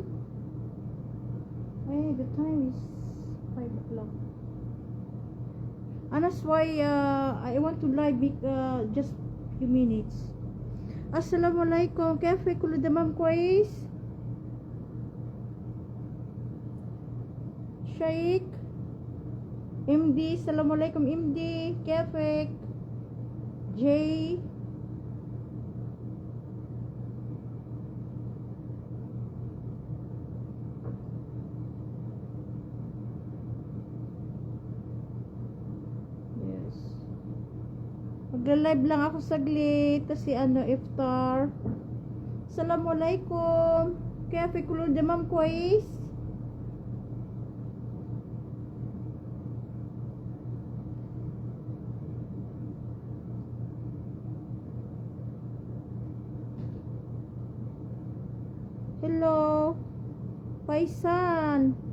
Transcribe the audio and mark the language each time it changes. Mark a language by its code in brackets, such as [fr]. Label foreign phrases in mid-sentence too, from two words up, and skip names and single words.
[en] Hey, the time is 5 o'clock. And that's why I want to live just few minutes. [ar] Assalamualaikum. كيفك كله تمام كويس? [en] Sheikh MD. [ar] Assalamualaikum MD. كيفك؟ Jay. [en] Yes. [tl] Magla-live lang ako saglit kasi iftar. [ar] Assalamualaikum. كيفك كله تمام كويس؟ [en] Hello, Paisan.